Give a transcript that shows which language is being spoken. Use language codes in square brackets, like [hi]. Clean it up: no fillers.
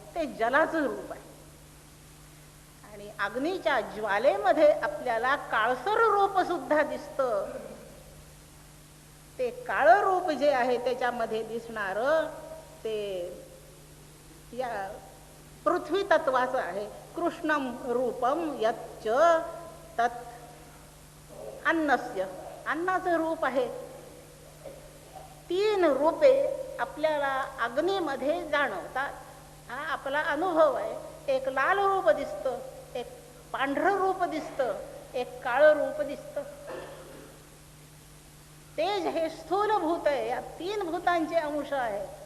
[mr] ते जलाचं रूप आहे. आणि अग्नीच्या ज्वालेमध्ये आपल्याला काळसर रूप सुद्धा दिसतं. ते काळ रूप जे आहे त्याच्यामध्ये दिसणार ते या पृथ्वी तत्वाचं आहे. [sa] कृष्णम रूपम यच्च तत् अन्नस्य. [mr] अन्नाचं रूप आहे. 3 रूपे आपल्याला अग्नीमध्ये जाणवतात. हा आपला अनुभव आहे. एक लाल रूप दिसतं, एक पांढरं रूप दिसतं, एक काळं रूप दिसतं. तेज हे स्थूल भूत आहे. या 3 भूतांचे अंश आहे.